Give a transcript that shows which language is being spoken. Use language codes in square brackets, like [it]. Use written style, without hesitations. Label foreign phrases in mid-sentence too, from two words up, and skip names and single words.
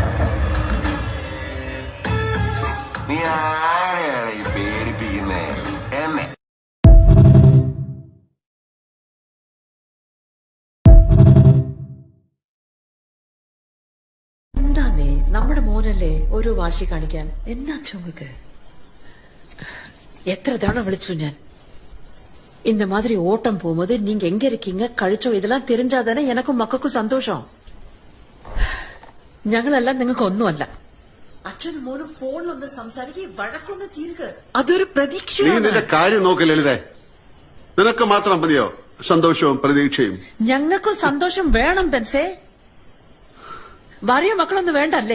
[ml] നീ ആരെയാണ് ഈ പേടിപ്പിക്കുന്നേ എന്നെ? എന്താന്നേ, നമ്മുടെ മോനല്ലേ ഒരു വാശി കാണിക്കാൻ. എന്നാ ചുമക്ക്? [ta] எத்தனை தடவை [ml] വിളിച്ചു ഞാൻ. [ta] இந்த மாதிரி ஓட்டம் போகும்போது நீங்க எங்க இருக்கீங்க കഴിച്ചോ இதெல்லாம் தெரிஞ்சாதானே எனக்கும் [ml] മക്കൾക്കും സന്തോഷം. ഞങ്ങളെല്ലാം നിങ്ങൾക്ക് ഒന്നുമല്ല. അച്ഛനും മോനും ഫോണിലൊന്ന് സംസാരിക്കുക, വഴക്കൊന്ന് തീരുക. അതൊരു പ്രതീക്ഷ. നീ നിന്റെ കാര്യം നോക്ക് ലളിതേ. നിനക്ക് മാത്രം മതിയോ സന്തോഷവും പ്രതീക്ഷയും? ഞങ്ങൾക്കും സന്തോഷം വേണം ബെൻസേ. ഭാര്യ മക്കളൊന്നും വേണ്ടല്ലേ?